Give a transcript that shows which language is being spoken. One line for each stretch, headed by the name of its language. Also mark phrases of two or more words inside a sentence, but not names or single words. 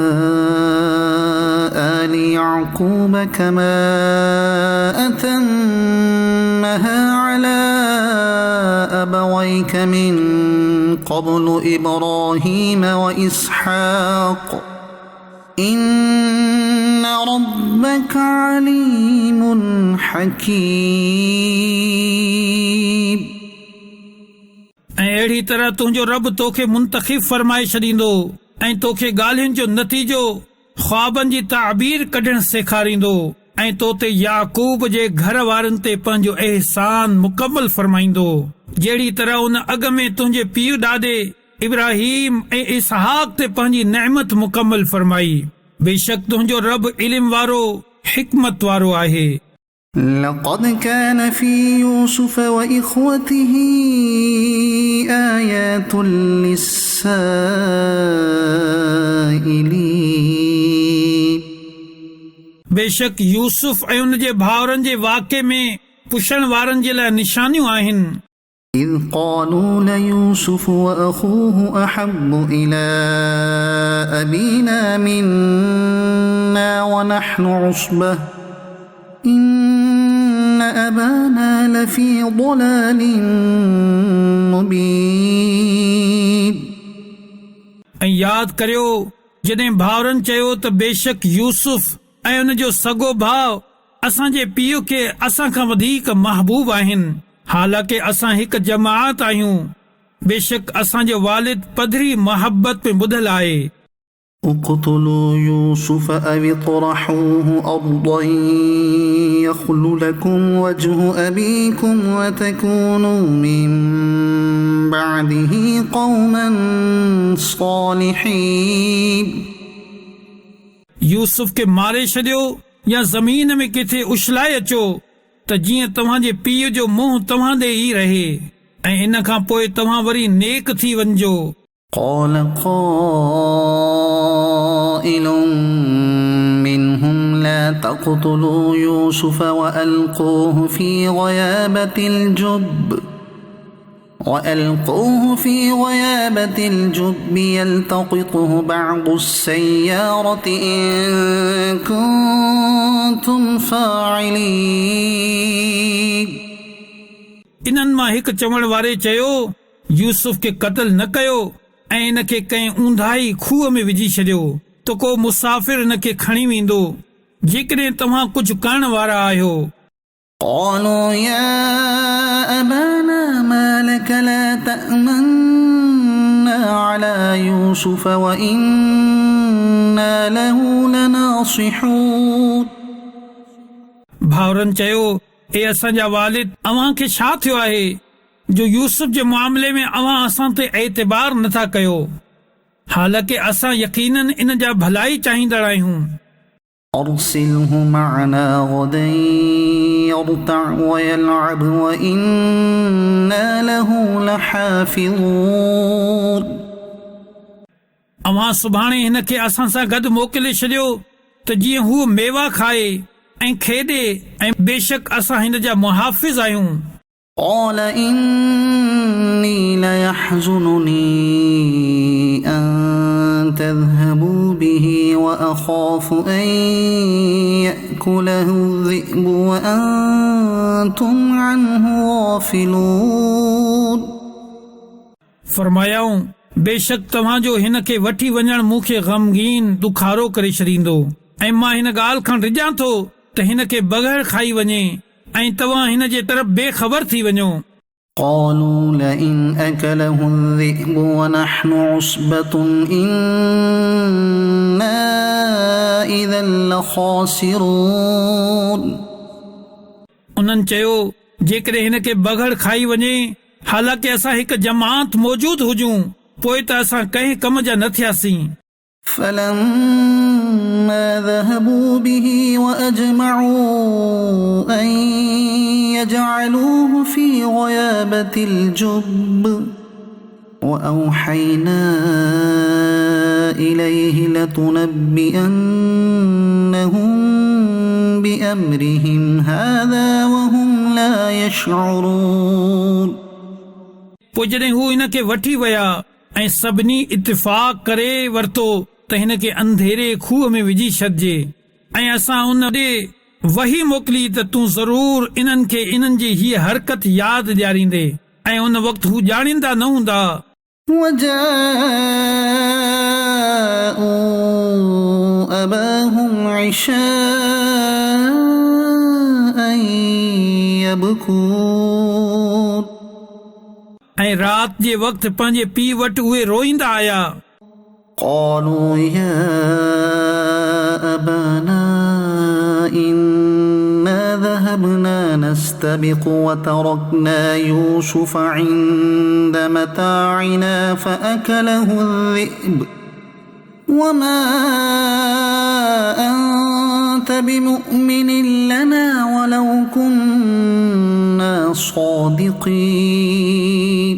Arabic: آل يعقوب كما أتمها على أبويك من قبل إبراهيم وإسحاق إن ربك عليم حकीम।
Sindhi: ऐं अहिड़ी तरह तुंहिंजो रब तोखे मुंतखिब फरमाए छॾींदो ऐं तोखे ॻाल्हियुनि जो नतीजो ख्वाबनि जी ताबीर कढणु सेखारींदो ऐं तोते याकूब जे घर वारनि ते पंहिंजो एहसान मुकमल फरमाईंदो, जहिड़ी तरह उन अॻ में तुंहिंजे पीउ ॾाॾे इब्राहीम ऐं इसहाक ते पंहिंजी नेमत मुकमल फरमाई। बेशक तुंहिंजो रब इल्म वारो हिकमत वारो आहे।
Arabic: لقد كان في يوسف وإخوته آيات للسائلين.
Sindhi: बेशक यूसुफ ऐं उन जे भाउरनि जे वाक़े में पुछण वारनि जे लाइ निशानियूं आहिनि।
Arabic: إذ قالوا ليوسف وأخوه أحب إلى أبينا منا ونحن عصبة إن أبانا لفي ضلال मुबीन।
Sindhi: ऐं यादि करियो जॾहिं भाउरनि चयो त बेशक यूसुफ ऐं उन जो सॻो भाउ असांजे पीउ खे असां खां वधीक महबूब आहिनि, हालांकि असां हिकु जमात आहियूं। बेशक असांजो वालिद पधरी मोहब्बत में ॿुधल आहे।
Arabic: اقتلوا يوسف أو اطرحوه أرضا يخل لكم وجه أبيكم وتكونوا من بعده قوما صالحين।
Sindhi: यूसुफ खे मारे छॾियो या ज़मीन में किथे उछलाए अचो त जीअं तव्हांजे पीउ जो मुंहुं तव्हां ॾे ई रहे। ऐं इन खां पोइ तव्हां वरी नेक थी वञिजो।
Arabic: قال قائل منهم لا تقتلوا يوسف وألقوه في غيابة الجب يلتقطه بعض السيارة إن كنتم فاعلين।
Sindhi: इन्हनि मां हिकु चवण वारे चयो, यूसुफ खे क़त्ल न कयो ऐं इन खे कंहिं ऊंधाई खूह में विझी छॾियो त को मुसाफ़िर इन खे खणी वेंदो जेकॾहिं तव्हां कुझु करण वारा आहियो।
Arabic: قالوا يا أبانا ما لك لا تأمنا على يوسف وإنا له لناصحون।
Sindhi: भाउरनि चयो, ए असांजा वालिद, अव्हां खे छा थियो आहे जो यूसुफ जे मामले में अव्हां असां ते एतबार नथा कयो, हालांकि असां यकीनन इन जा भलाई चाहींदड़ आहियूं।
Arabic: أرسله معنا غدا يرتع ويلعب وإنا له لحافظون।
Sindhi: अव्हां सुभाणे हिन खे असां सां गॾु मोकिले छॾियो त जीअं हू मेवा खाए ऐं खेॾे, ऐं बेशक असां हिन जा मुहाफ़िज़ आहियूं।
Arabic: قال إني ليحزنني أن تذهبوا به وأخاف أن يأكله الذئب وأنتم عنه غافلون।
Sindhi: फरमायाऊं, बेशक तव्हांजो हिन खे वठी वञण मूंखे ग़मगीन दुखारो करे छॾींदो ऐं मां हिन ॻाल्हि खां डिॼां थो त हिन खे बग़ैर खाई वञे ऐं तव्हां हिन जे तरफ़ बेख़बर थी वञो।
Arabic: قالوا لئن أكله الذئب ونحن عصبة إنا إذا لخاسرون।
Sindhi: उन्हनि चयो, जेकॾहिं हिन खे बग़ैर खाई वञे हालांकि असां हिकु जमात मौजूदु हुजूं पोइ त असां कंहिं कम जा न थियासीं।
Arabic: فلما ذهبوا به وأجمعوا أن يجعلوه في غيابة الجب وأوحينا إليه لتنبئنهم بأمرهم هذا وهم لا يشعرون।
Sindhi: पोइ जॾहिं हू हिन खे वठी विया ऐं सभिनी इत्तिफ़ाक़ करे वरितो त हिन खे अंधेरे खूह में विझी छॾिजे ऐं असां उन ॾे वही मोकिली त तूं ज़रूर इन्हनि खे इन्हनि जी हीअ हरकत यादि ॾियारींदे ऐं उन वक़्तु हू ॼाणींदा न हूंदा।
Arabic: وجاءوا أباهم عشاء يبكون।
Sindhi: ऐं राति जे वक़्तु पंहिंजे पीउ वटि उहे रोईंदा आया।
Arabic: قالوا يا أبانا إنا ذهبنا نستبق وتركنا يوسف عند متاعنا فأكله الذئب وما أنت بمؤمن لنا ولو كنا صادقين।